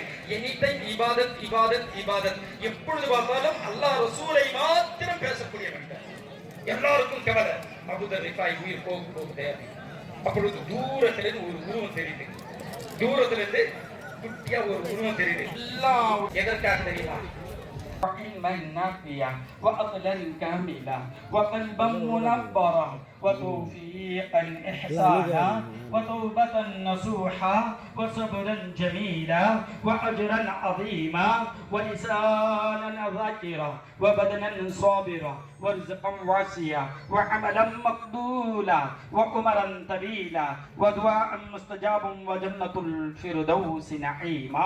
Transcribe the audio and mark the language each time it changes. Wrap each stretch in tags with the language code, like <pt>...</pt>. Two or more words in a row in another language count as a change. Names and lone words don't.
<en>any time</en> <ta>இபாதத் இபாதத் இபாதத், எப்பொழுது பார்த்தாலும் அல்லாஹ் ரசூலை மாத்திரம் பேசக்கூடிய மனிதன். எல்லாருக்கும் கவலை, அபூதர் ரிஃபாய் உயிர் போகுதே. அப்பொழுது தூரத்திலிருந்து ஒரு உருவம் தெரியுது, தூரத்திலிருந்து குட்டியா ஒரு உருவம் தெரியுது. எல்லாம் எதற்காக தெரியுமா?</ta> <ar>علما نافعا وعقلا كاملا وقلبا منبرا وتوفيقا إحسانا وتوبة نصوحا وصبرا جميلا وأجرا عظيما ولسانا ذاكرا وبدنا صابرا ورزقا واسعا وعملا مقبولا وعمرا طويلا ودعاء مستجابا وجنة الفردوس نعيما.</ar>